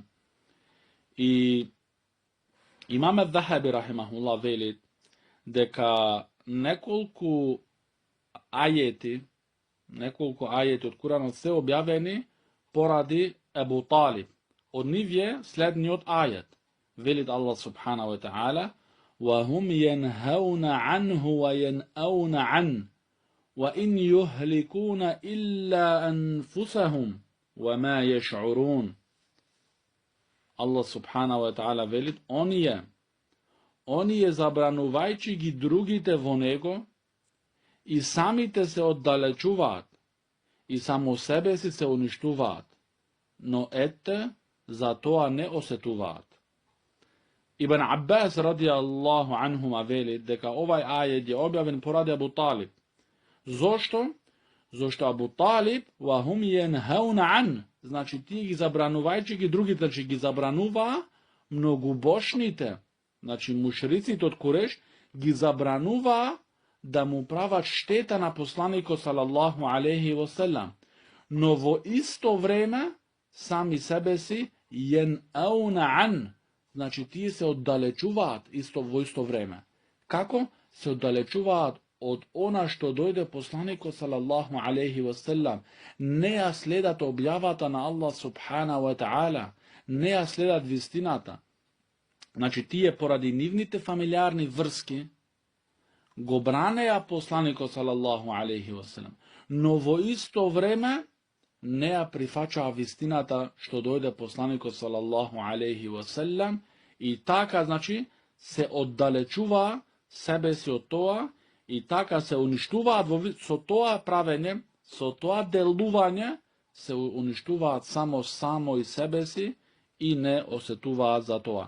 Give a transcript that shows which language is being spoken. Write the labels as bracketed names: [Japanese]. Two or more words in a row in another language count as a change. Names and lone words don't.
[Macedonian] И имаме Захаби рахимахулла велит дека неколку ајети од Куранот се објавени поради Абу Талиб. Од нив е следниот ајет. Велит [Arabic] الله سبحانه وتعالى: وَهُمْ يَنْهَوْنَ عَنْهُ وَيَنْأَوْنَ عَنْهُ وَإِنْ يُهْلِكُونَ إِلَّا أَنفُسَهُمْ وَمَا يَشْعُرُونَ. [Macedonian] Аллах [Arabic] سبحانه وتعالى [Macedonian] велит: оние забранувајќи ги другите во него и самите се оддалечуваат и само себе си се уништуваат, но ете, за тоа не осетуваат. Ибн Аббас [Arabic] رضي الله عنهما [Macedonian] вели дека овај ајет е објавен поради Абу Талиб. Зошто? Зошто Абу Талиб [Arabic] وَهُمْ يَنْهَوْنَ عَنْهُ, [Macedonian] значи тие ги забранувајќи ги другите, значи ги забранува многобошните, значи мушриците од Куреш ги забранува да му прават штета на посланикот [Arabic] صلى الله عليه وسلم, [Macedonian] но во исто време сами себе си [Arabic] ينأون عن, [Macedonian] значи тие се оддалечуваат во исто време. Како? Се оддалечуваат од она што дојде посланикот [Arabic] صلى الله عليه وسلم, [Macedonian] не ја следат објавата на Аллах [Arabic] سبحانه وتعالى, [Macedonian] не ја следат вистината. Значи, тие поради нивните фамилиарни врски го бранеа посланикот [Arabic] صلى الله عليه وسلم, [Macedonian] но во исто време не ја прифачаа вистината што дојде посланикот [Arabic] صلى الله عليه وسلم [Macedonian] и така, значи, се оддалечуваа себе си од тоа и така се уништуваат со тоа правење, со тоа делување се уништуваат само и себе си и не осетуваат за тоа.